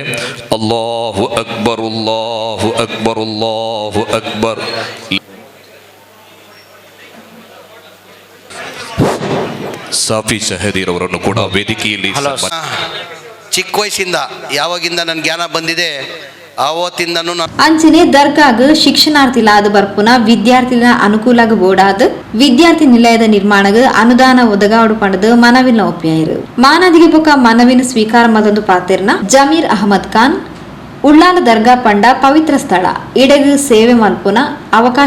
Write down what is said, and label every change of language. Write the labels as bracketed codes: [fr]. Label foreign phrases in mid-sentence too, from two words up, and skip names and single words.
[ar] الله أكبر الله أكبر الله أكبر. [kn] ಸಾಫಿ ಶಹದೀರ್ ಅವರನ್ನು ಕೂಡ ವೇದಿಕೆಯಲ್ಲಿ ಚಿಕ್ಕ ವಯಸ್ಸಿಂದ ಯಾವಾಗಿಂದ ನನ್ನ ಜ್ಞಾನ ಬಂದಿದೆ ಆವತ್ತಿಂದನೂ [tcy] ಅಂಚನೆ ದರ್ಗಾಗ್ ಶಿಕ್ಷಣಾರ್ಥಿಲಾದ ಬರ್ಪುನ ವಿದ್ಯಾರ್ಥಿಲ ಅನುಕೂಲಾಗ ಬೋಡಾದ ವಿದ್ಯಾರ್ಥಿ ನಿಲಯದ ನಿರ್ಮಾಣಗ ಅನುದಾನ ಒದಗಾವಡು ಪಂಡದ ಮನವಿನ ಒಪ್ಪಿಯಾಯಿರು ಮಾನದಿಗೆ ಬೊಕ ಮನವಿನ ಸ್ವೀಕಾರ ಮದೊಂದು ಪಾತೆರ್ನ ಜಮೀರ್ ಅಹಮದ್ ಖಾನ್ ಉಳ್ಳಾಲ ದರ್ಗಾ ಪಂಡ ಪವಿತ್ರ ಸ್ಥಳ ಇಡೆಗ್ ಸೇವೆ ಮಲ್ಪುನ ಅವಕಾಶ